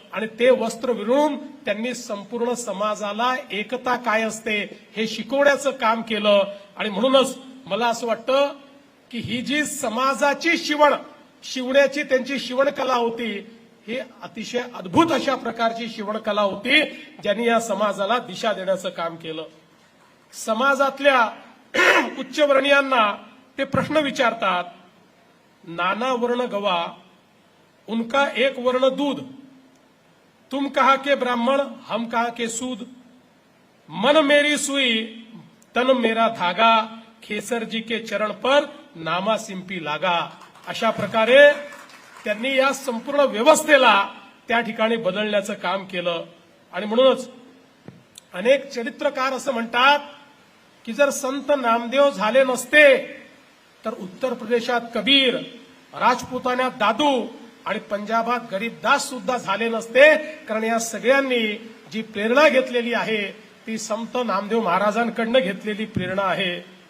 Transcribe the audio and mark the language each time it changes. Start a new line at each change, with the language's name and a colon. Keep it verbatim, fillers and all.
Marathi: आणि ते वस्त्र विणून त्यांनी संपूर्ण समाजाला एकता काय असते हे शिकवण्याचं काम केलं. आणि म्हणूनच मला असं वाटतं की ही जी समाजाची शिवण शिवण्याची त्यांची शिवणकला होती, ही अतिशय अद्भुत अशा प्रकारची शिवणकला होती, ज्यांनी या समाजाला दिशा देण्याचं काम केलं. समाजातल्या उच्चवर्णीयांना ते प्रश्न विचारतात,
Hindi: नाना वर्ण गवा उनका एक वर्ण दूध, तुम कहा के ब्राह्मण हम कहा के सूद, मन मेरी सुई तन मेरा धागा, खेसर जी के चरण पर नामा सिंपी लागा.
Marathi: अशा प्रकारे त्यांनी या संपूर्ण व्यवस्थेला त्या ठिकाणी बदलण्याचं काम केलं. आणि म्हणूनच अनेक चरित्रकार असं म्हणतात की जर संत नामदेव झाले नसते तर उत्तर प्रदेशात कबीर, राजपुतान्यात दादू आणि पंजाबात गरीबदास सुद्धा झाले नसते, कारण या सगळ्यांनी जी प्रेरणा घेतलेली आहे ती संत नामदेव महाराजांकडनं घेतलेली प्रेरणा आहे.